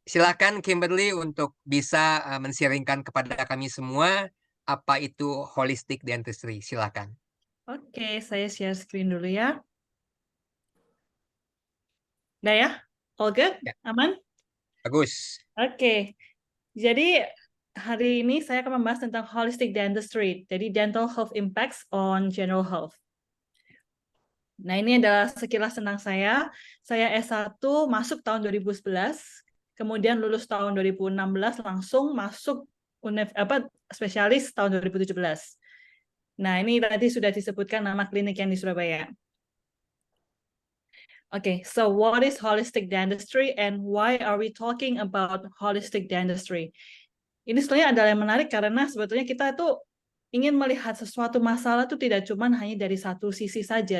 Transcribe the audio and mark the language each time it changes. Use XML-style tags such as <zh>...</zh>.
<id>silakan Kimberly untuk bisa men-sharingkan kepada kami semua apa itu holistic dentistry. Silakan. Oke, saya share screen dulu ya. Udah ya?</id> <en>All good?</en> <id>Ya, Aman? bagus. Oke. Jadi hari ini saya akan membahas tentang holistic dentistry. Jadi</id> <en>dental health impacts on general health.</en> <id>Nah, ini adalah sekilas tentang saya. Saya S1 masuk tahun 2011, kemudian lulus tahun 2016 langsung masuk spesialis tahun 2017. Nah, ini tadi sudah disebutkan nama klinik yang di Surabaya.</id> <en>Okay, so what is holistic dentistry and why are we talking about holistic dentistry?</en> <id>Ini sebenarnya adalah yang menarik karena sebetulnya kita itu ingin melihat sesuatu masalah itu tidak cuma hanya dari satu sisi saja.</id>